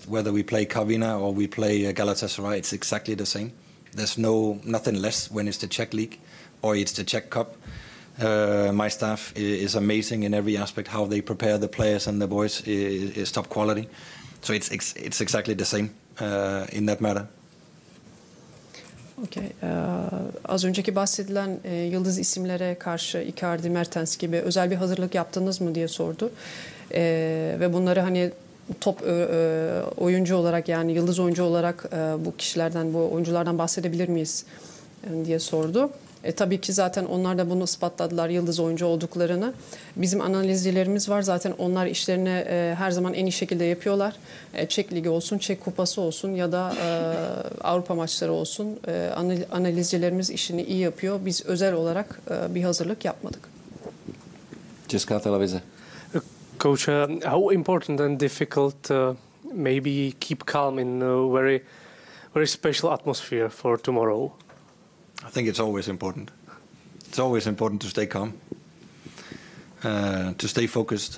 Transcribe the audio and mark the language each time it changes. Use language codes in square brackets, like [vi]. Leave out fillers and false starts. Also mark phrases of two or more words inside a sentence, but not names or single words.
[en] Whether we play Karvina or we play Galatasaray, it's exactly the same. There's nothing less when it's the Czech League or it's the Czech Cup. My staff is amazing in every aspect. How they prepare the players and the boys is top quality. So it's exactly the same in that matter. Okay. [tr] Az önceki bahsedilen yıldız isimlere karşı Icardi, Mertens gibi özel bir hazırlık yaptınız mı diye sordu. Ve bunları hani top oyuncu olarak, yani yıldız oyuncu olarak bu kişilerden, bu oyunculardan bahsedebilir miyiz diye sordu. Tabii ki zaten onlar da bunu ispatladılar, yıldız oyuncu olduklarını. Bizim analizcilerimiz var zaten, onlar işlerini her zaman en iyi şekilde yapıyorlar. Çek Ligi olsun, Çek Kupası olsun ya da Avrupa maçları olsun. Analizcilerimiz işini iyi yapıyor. Biz özel olarak bir hazırlık yapmadık. [cs] Česká televize. [en] Coach, how important and difficult maybe keep calm in a very special atmosphere for tomorrow? I think it's always important. It's always important to stay calm, to stay focused.